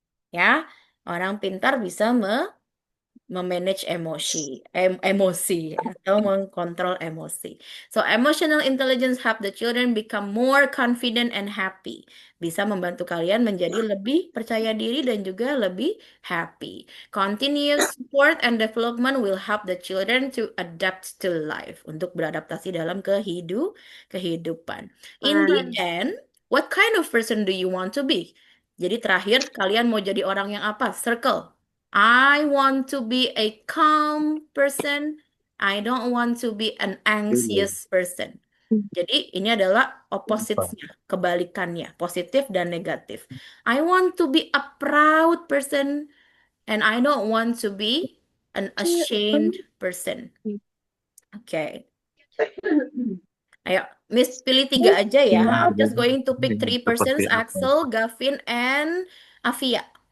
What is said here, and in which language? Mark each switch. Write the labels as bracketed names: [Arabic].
[Indonesian] Ya, orang pintar bisa memanage emosi atau mengkontrol emosi. [English] So emotional intelligence help the children become more confident and happy. [Indonesian] Bisa membantu kalian menjadi lebih percaya diri dan juga lebih happy. [English] Continuous support and development will help the children to adapt to life. [Indonesian] Untuk beradaptasi dalam kehidupan. [English] In the end, what kind of person do you want to be? [Indonesian] Jadi terakhir, kalian mau jadi orang yang apa? [English] Circle. I want to be a calm person. I don't want to be an anxious person. [Indonesian] Jadi ini adalah opposite-nya, kebalikannya, positif dan negatif. [English] I want to be a proud person and I don't want to be an ashamed person. Oke. [Indonesian] Ayo, Miss pilih 3 aja ya. [English] I'm just going to pick 3 persons, Axel, Gavin, and Afia.